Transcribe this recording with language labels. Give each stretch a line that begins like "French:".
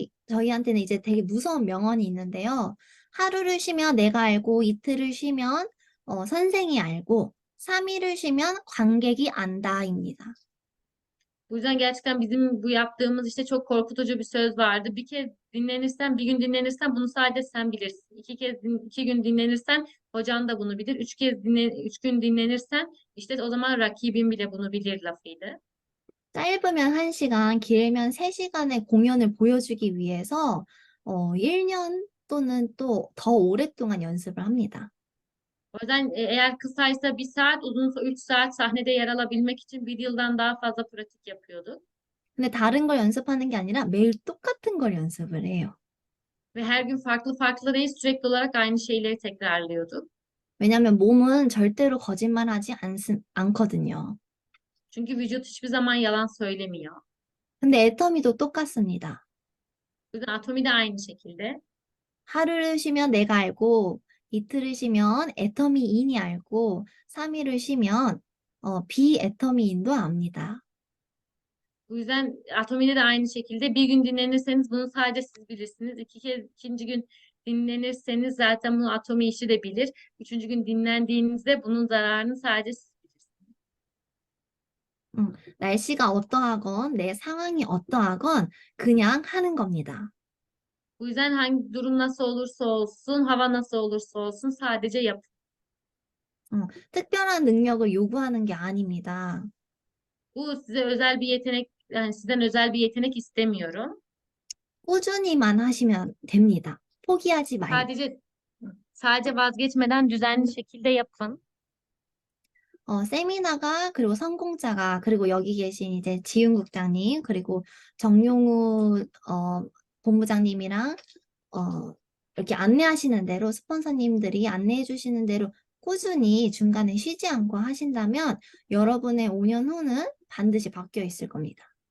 Korean: 저희한테는 이제 되게 무서운 명언이 있는데요. 하루를 쉬면 내가 알고, 이틀을 쉬면 선생이 알고, 3일을 쉬면 관객이 안다입니다.
Turkish: Bu yüzden gerçekten bizim bu yaptığımız işte çok korkutucu bir söz vardı. Bir kez dinlenirsen, bir gün dinlenirsen bunu sadece sen bilirsin. İki gün dinlenirsen hocan da bunu bilir. Üç gün dinlenirsen işte o zaman rakibin bile bunu bilir lafıydı.
Korean: 짧으면 1시간, 길면 3시간의 공연을 보여주기 위해서 1년 또는 또 더 오랫동안 연습을 합니다.
Turkish: O yüzden eğer kısaysa 1 saat, uzunsa 3 saat sahnede yer alabilmek için 1 yıldan daha fazla pratik yapıyorduk.
Korean: 근데 다른 걸 연습하는 게 아니라 매일 똑같은 걸 연습을 해요.
Turkish: Ve her gün farklı farklı değil, sürekli olarak aynı şeyleri tekrarlıyorduk.
Korean: 왜냐하면 몸은 절대로 거짓말하지 않거든요.
Turkish: Çünkü vücut hiçbir zaman yalan söylemiyor.
Korean: 근데 애터미도 똑같습니다.
Turkish: O yüzden atomi de aynı şekilde.
Korean: 하루를 쉬면 내가 알고, 이틀을 쉬면 애터미인이 알고, 3일을 쉬면 비애터미인도 압니다.
Turkish: Bu yüzden atomide de aynı şekilde bir gün dinlenirseniz bunu sadece siz bilirsiniz. İkinci gün dinlenirseniz zaten bunu atomi işi de bilir. Üçüncü gün dinlendiğinizde bunun zararını sadece siz bilirsiniz.
Korean: 날씨가 어떠하건, 내 상황이 어떠하건 그냥 하는 겁니다.
Turkish: Bu yüzden hangi durum nasıl olursa olsun, hava nasıl olursa olsun sadece yapın.
Korean: 특별한 능력을 요구하는 게 아닙니다.
Turkish: Bu size özel bir yetenek, yani sizden özel bir yetenek istemiyorum.
Korean: 꾸준히만 하시면 됩니다. 포기하지 말고.
Turkish: Sadece vazgeçmeden düzenli şekilde yapın.
Korean: 세미나가, 그리고 성공자가, 그리고 여기 계신 이제 지윤 국장님, 그리고 정용우 본부장님이랑 이렇게 안내하시는 대로, 스폰서님들이 안내해 주시는 대로 꾸준히 중간에 쉬지 않고 하신다면 여러분의 5년 후는 반드시 바뀌어 있을 겁니다.